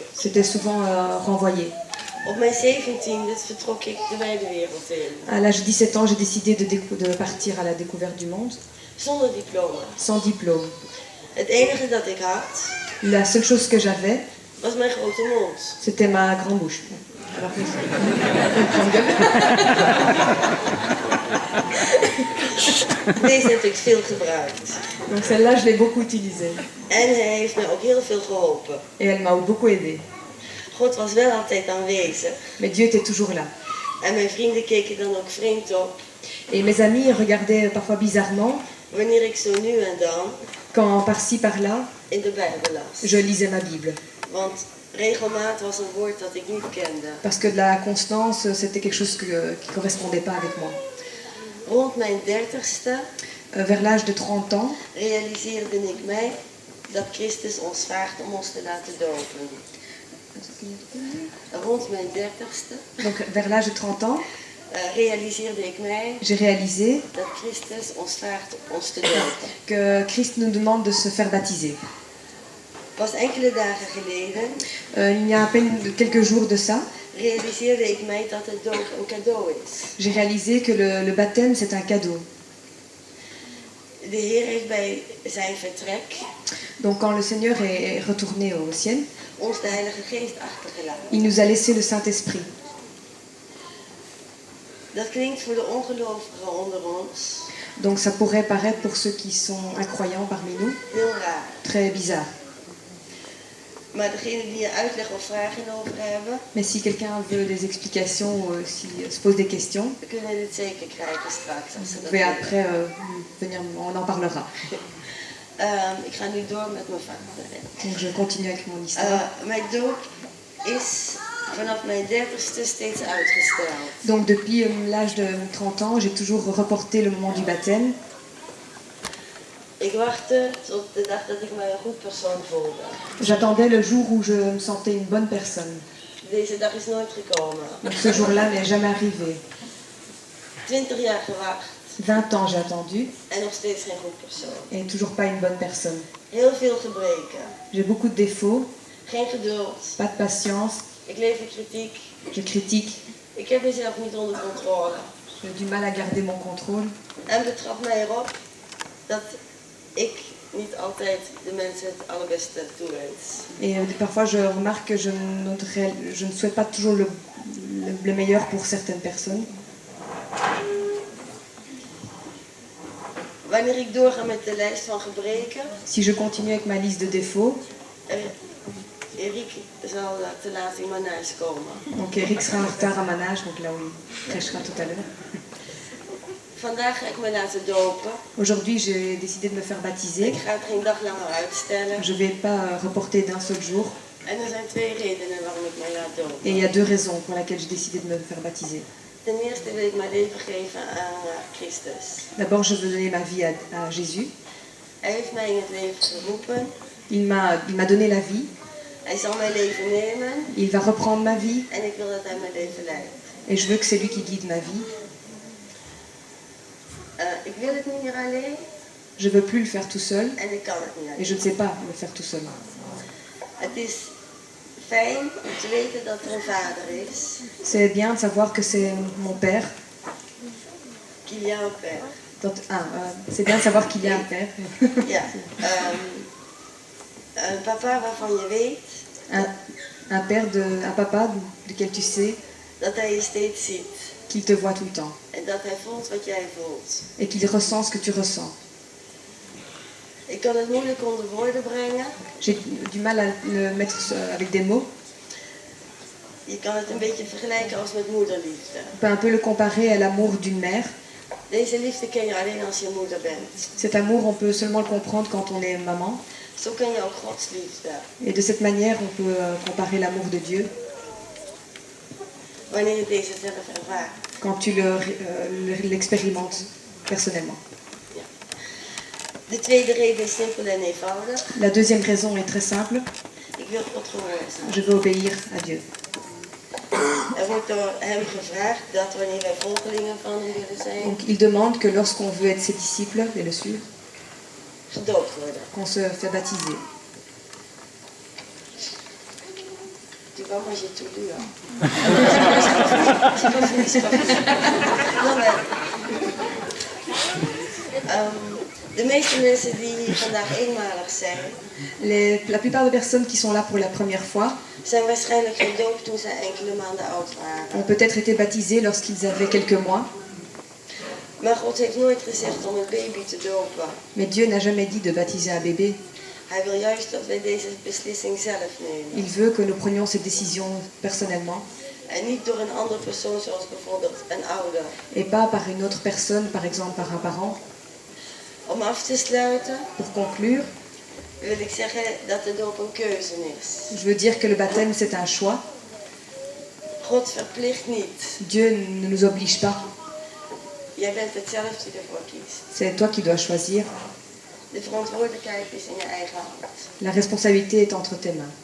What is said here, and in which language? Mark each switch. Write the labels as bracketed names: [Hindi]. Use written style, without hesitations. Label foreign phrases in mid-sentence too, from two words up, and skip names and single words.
[French] J'étais souvent renvoyée. [Dutch] Op mijn 17e vertrok ik de wijde wereld in. [French] À l'âge de 17 ans, j'ai décidé de partir à la découverte du monde, [Dutch] Zonder diploma. [French] sans diplôme. [Dutch] Het enige dat ik had, [French] La seule chose que j'avais, [Dutch] was mijn grote mond. [French] c'était ma grande bouche. Alors que [Dutch] Deze heb ik veel gebruikt. [French] Donc celle-là, je l'ai beaucoup utilisée. [Dutch] En hij heeft me ook heel veel geholpen. [French] Et elle m'a beaucoup aidée. [Dutch] God was wel altijd aanwezig. [French] Mais Dieu était toujours là. [Dutch] En mijn vrienden keken dan ook vreemd op. [French] Et mes amis regardaient parfois bizarrement [Dutch] Wanneer ik zo nu en dan [French] quand par-ci par-là, [Dutch] in de Bijbel las. [French] je lisais ma Bible. [Dutch] Want regelmaat was een woord dat ik niet kende. [French] Parce que la constance, c'était quelque chose qui ne correspondait pas avec moi. [Dutch] Rond mijn 30ste [French] Vers l'âge de 30 ans, [Dutch] realiseerde ik mij dat Christus ons vraagt om ons te laten dopen. Rond mijn 30ste [French] donc vers l'âge de 30 ans, [Dutch] realiseerde ik mij [French] j'ai réalisé [Dutch] dat Christus ons vraagt ons te dopen. [French] que Christ nous demande de se faire baptiser. [Dutch] Pas enkele dagen geleden [French] Il y a à peine quelques jours de ça, [Dutch] realiseerde ik mij dat het doop een cadeau is. [French] j'ai réalisé que le baptême, c'est un cadeau. [Dutch] De Heer heeft bij zijn vertrek [French] Donc quand le Seigneur est retourné au ciel, [Dutch] ons de Heilige Geest achtergelaten. [French] il nous a laissé le Saint-Esprit. [Dutch] Dat klinkt voor de ongelovigen onder ons [French] Donc ça pourrait paraître pour ceux qui sont incroyants parmi nous [Dutch] heel raar. [French] très bizarre. [Dutch] Maar degenen die er uitleg of vragen over hebben, [French] Mais si quelqu'un veut des explications ou s'il se pose des questions, [Dutch] we kunnen dit zeker krijgen straks. Als ze [French] vous [Dutch] dat [French] pouvez [Dutch] willen. [French] après venir, on en parlera. [Dutch] Ik ga nu door met mijn verhaal. [French] Donc je continue avec mon histoire. [Dutch] Mijn doop is vanaf mijn 30ste steeds uitgesteld. [French] Donc depuis l'âge de 30 ans, j'ai toujours reporté le moment du baptême. [Dutch] Ik wachtte tot de dag dat ik mij een goed persoon voelde. [French] J'attendais le jour où je me sentais une bonne personne. [Dutch] Deze dag is nooit gekomen. [French] Donc ce jour-là n'est jamais arrivé. [Dutch] 20 jaar gewacht [French] 20 ans j'ai attendu [Dutch] en nog steeds geen goed persoon. [French] et toujours pas une bonne personne. [Dutch] Heel veel gebreken. [French] J'ai beaucoup de défauts, [Dutch] Geen geduld. [French] pas de patience, [Dutch] Ik leef in kritiek. [French] je critique, [Dutch] Ik heb mezelf niet onder controle. [French] j'ai du mal à garder mon contrôle. [Dutch] En betrap mij erop dat ik niet altijd de mensen het allerbeste toewens. [French] Et parfois je remarque que je ne souhaite pas toujours le meilleur pour certaines personnes. [Dutch] Wanneer ik doorga met de lijst van gebreken, [French] Si je continue avec ma liste de défauts, [Dutch] Erik zal te laat in mijn huis komen. [French] donc Eric sera en retard à Manage, donc là où il prêchera tout à l'heure. [Dutch] Vandaag ga ik me laten dopen. [French] Aujourd'hui j'ai décidé de me faire baptiser. [Dutch] Ik ga het geen dag langer uitstellen. [French] Je ne vais pas reporter d'un seul jour. [Dutch] En er zijn twee redenen waarom ik mij laat dopen. [French] Et il y a deux raisons pour lesquelles j'ai décidé de me faire baptiser. [Dutch] Ten eerste wil ik mijn leven geven aan Christus. [French] D'abord, je veux donner ma vie à Jésus. [Dutch] Hij heeft mij in het leven geroepen. [French] Il m'a donné la vie. [Dutch] Hij zal mijn leven nemen. [French] Il va reprendre ma vie. [Dutch] En ik wil dat hij mijn leven leidt. [French] Et je veux que c'est lui qui guide ma vie. [Dutch] Ik wil het niet meer alleen. [French] Je ne veux plus le faire tout seul. [Dutch] En ik kan het niet [French] Et [Dutch] alleen. [French] je ne sais pas le faire tout seul. Het is fijn om te weten dat er een vader is. C'est bien de savoir que c'est mon père. Qu'il y a un père. C'est bien de savoir qu'il y a un père. [Dutch] Ja. Een papa waarvan je weet [French] Un papa duquel tu sais [Dutch] dat hij je steeds ziet. [French] qu'il te voit tout le temps. [Dutch] En dat hij voelt wat jij voelt. [French] Et qu'il ressent ce que tu ressens. [Dutch] Ik kan het moeilijk onder woorden brengen. [French] J'ai du mal à le mettre avec des mots. [Dutch] Je kan het een beetje vergelijken als met moederliefde. [French] On peut un peu le comparer à l'amour d'une mère. [Dutch] Deze liefde ken je alleen als je moeder bent. [French] Cet amour, on peut seulement le comprendre quand on est maman. [Dutch] Zo ken je ook Gods liefde. [French] Et de cette manière, on peut comparer l'amour de Dieu [Dutch] Wanneer je deze zelf ervaart. [French] quand tu l'expérimentes personnellement. [Dutch] De tweede reden is simpel en eenvoudig. [French] La deuxième raison est très simple. [Dutch] Ik wil God gehoorzamen. [French] Je veux obéir à Dieu. [Dutch] Er wordt door hem gevraagd dat wanneer wij volgelingen van hem willen zijn, [French] Donc il demande que lorsqu'on veut être ses disciples et le suivre, [Dutch] gedoopt worden. [French] qu'on se fait baptiser. Tu vois, moi j'ai tout lu. Hein. C'est pas fini. Non, mais, [Dutch] De meeste mensen die vandaag eenmalig zijn, [French] La plupart des personnes qui sont là pour la première fois [Dutch] zijn waarschijnlijk gedoopt toen ze enkele maanden oud waren. [French] ont peut-être été baptisés lorsqu'ils avaient quelques mois. [Dutch] Maar God heeft nooit gezegd om een baby te dopen. [French] Mais Dieu n'a jamais dit de baptiser un bébé. [Dutch] Hij wil juist dat wij deze beslissing zelf nemen. [French] Il veut que nous prenions cette décision personnellement [Dutch] En niet door een andere persoon zoals bijvoorbeeld een ouder. [French] et pas par une autre personne, par exemple par un parent. [Dutch] Om af te sluiten [French] Pour conclure, [Dutch] wil ik zeggen dat de doop een keuze is. [French] je veux dire que le baptême c'est un choix. [Dutch] God verplicht niet. [French] Dieu ne nous oblige pas. [Dutch] Jij bent het zelf die ervoor kiest. [French] C'est toi qui dois choisir. [Dutch] De verantwoordelijkheid is in je eigen hand. [French] La responsabilité est entre tes mains.